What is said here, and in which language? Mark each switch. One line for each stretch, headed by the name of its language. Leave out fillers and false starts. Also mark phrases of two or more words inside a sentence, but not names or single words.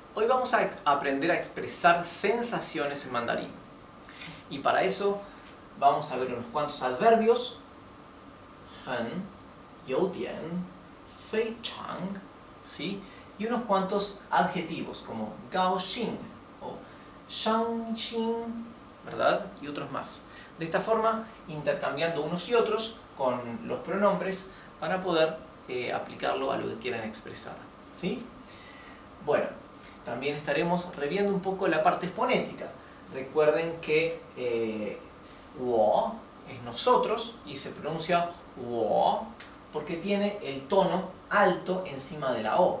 Spanish: Hoy vamos a aprender a expresar sensaciones en mandarín. Y para eso vamos a ver unos cuantos adverbios.
Chinese: 很,有点, 非常,
Spanish: ¿sí? Y unos cuantos adjetivos como 高兴 o 伤心, ¿verdad? Y otros más. De esta forma, intercambiando unos y otros con los pronombres para poder aplicarlo a lo que quieran expresar, ¿sí? Bueno, también estaremos reviendo un poco la parte fonética. Recuerden que 我 es nosotros y se pronuncia 我 porque tiene el tono alto encima de la O.